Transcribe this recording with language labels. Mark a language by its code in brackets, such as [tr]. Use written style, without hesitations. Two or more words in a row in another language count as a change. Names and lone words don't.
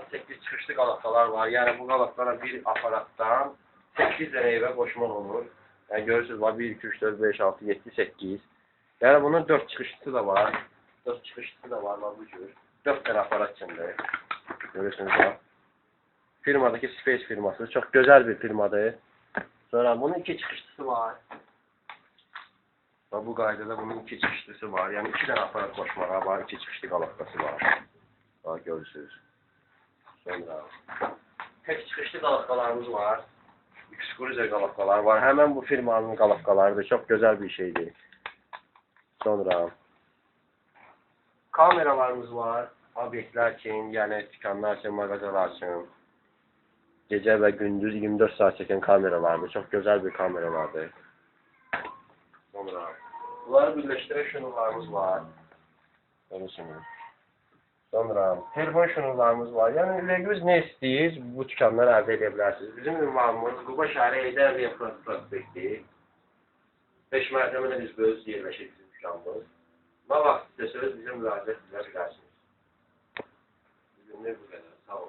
[az] 8 çıxışlı qalavkalar var. Yəni bu qalavkalara bir aparatdan 8 dənə evə qoşmaq olur. Yəni görürsünüz var 1, 2, 3, 4, 5, 6, 7, 8. Yəni bunun 4 çıxışlısı da var. 4 çıxışlısı da var bu cür. 4 dənə aparat içində. Görürsünüz var. [tr] Firmadaki Space firması çok güzel bir firmadır. [az] Sonra bunun 2 çıxışlısı var. Bu qaydada bunun 2 çıxışlısı var. Yəni 2 dənə aparat qoşmağa var, 2 çıxışlı qalavkası var. Bax görürsünüz. Sonra tek çıxışlı qalavkalarımız var. Exclusive qalavkalar var. [tr] Hemen bu firmanın qalavkalarıdır. Çok güzel bir şeydir. [az] Sonra kameralarımız var. [tr] Obyektler için, yani dükkanlar için, mağazalar için. Gece ve gündüz 24 saat çeken kameralardır. Çok güzel bir kameralardır. Sonra bunları birleştiren şunurlarımız var. [az] Görürsünüz. Sonra telefon şunurlarımız var. Yani Legüz ne istəyir, bu dükkanları əldə edə bilərsiniz. Bizim ünvanımız Quba şəhəri Heydər prospekti. 5 mərtəbədə biz böyüz yerləşir bizim dükkanımız. Ne vaxt istəsəniz bizim müraciət edə bilərsiniz. Bizim bu qədər. Sağ olun.